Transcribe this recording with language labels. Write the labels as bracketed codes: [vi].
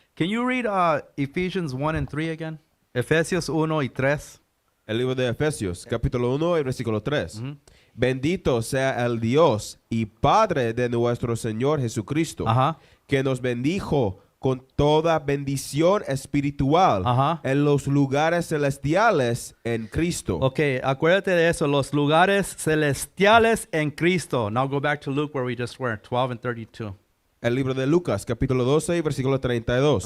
[en] Can you read Ephesians 1 and 3 again? [es] Efesios 1 y 3. El libro de Efesios, capítulo 1 y versículo 3. Bendito sea el Dios y Padre de nuestro Señor Jesucristo, Ajá. que nos bendijo con toda bendición espiritual Ajá. en los lugares celestiales en Cristo. Ok, acuérdate de eso, los lugares celestiales en Cristo. [en] Now go back to Luke where we just were, 12 and 32. [es] El libro de Lucas, capítulo 12 y versículo 32.